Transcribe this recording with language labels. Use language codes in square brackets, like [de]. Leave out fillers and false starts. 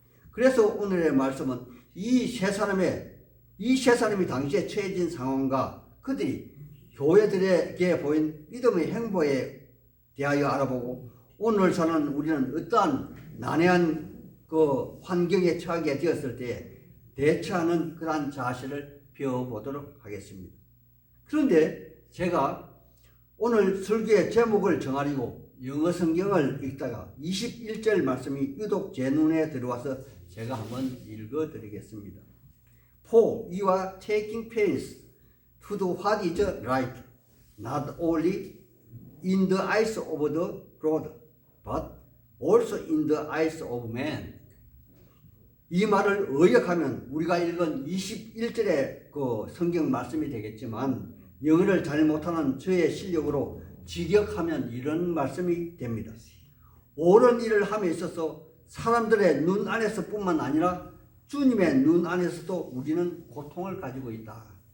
[ko] 그래서 오늘의 말씀은 이 세 사람이 당시에 처해진 상황과 그들이 교회들에게 보인 믿음의 행보에 대하여 알아보고 오늘 사는 우리는 어떠한 난해한 그 환경에 처하게 되었을 때에 대처하는 그러한 자세를 배워보도록 하겠습니다. 그런데 제가 오늘 설교의 제목을 정하려고 영어 성경을 읽다가 21절 말씀이 유독 제 눈에 들어와서 제가 한번 읽어드리겠습니다. [en] For you are taking pains to do what is right, not only in the eyes of the Lord, but also in the eyes of man. [ko] 이 말을 의역하면 우리가 읽은 21절의 그 성경 말씀이 되겠지만 영어를 잘 못하는 저의 실력으로 직역하면 이런 말씀이 됩니다. 옳은 일을 함에 있어서 사람들의 눈 안에서 뿐만 아니라 주님의 눈 안에서도 우리는 고통을 가지고 있다.